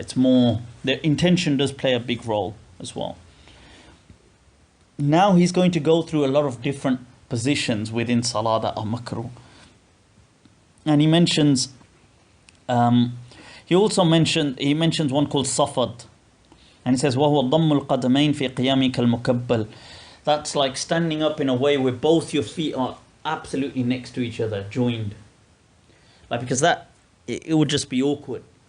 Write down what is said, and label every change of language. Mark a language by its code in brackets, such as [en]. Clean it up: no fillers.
[en] It's more, their intention does play a big role as well. Now he's going to go through a lot of different positions within salah that are makruh. And he mentions, he mentions one called safad. And he says, [ar] وَهُوَ ضَمُّ الْقَدَمَيْنِ فِي قِيَامِكَ الْمُكَبَّلِ. [en] That's like standing up in a way where both your feet are absolutely next to each other, joined. Like, because that, it would just be awkward.